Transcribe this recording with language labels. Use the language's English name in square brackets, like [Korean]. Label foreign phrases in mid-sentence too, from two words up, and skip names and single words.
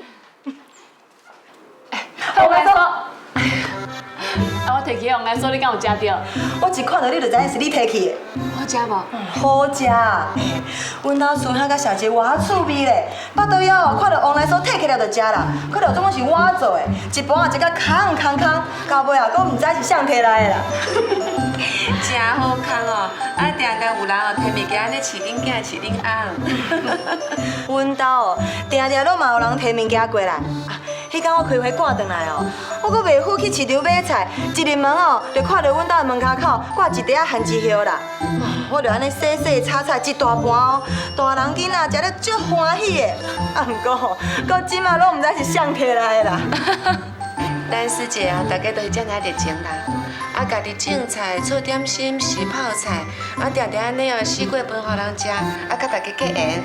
[Min Nan Chinese] 红来说，啊，我摕起红来说，你敢有食着？我一看到你就知影是你摕去的。好食无？好食，阮家孙仔甲小姐偌趣味咧，巴肚枵哦，看到王来所摕起来就食啦，可能总共是我做的，一盘啊一个空，到尾啊，佫毋知是谁摕来的啦。真好康哦！啊，定定有人哦摕物件安尼饲恁囝饲恁翁。阮家哦，定拢嘛有人摕物件过来。迄天我开会赶转来哦，我佫袂赴去市场买菜，一入门哦，就看到阮家门口口挂一袋番薯叶啦。我就安尼洗炒菜一大盘哦，大人囡仔食了足欢喜的。啊，毋过吼，到即马拢毋知是谁摕来的啦。咱师姐啊，大家都是遮尔热情啦。啊，家己种菜、做点心、洗泡菜，啊，定定安尼哦，四过分互人食，啊，甲大家结缘。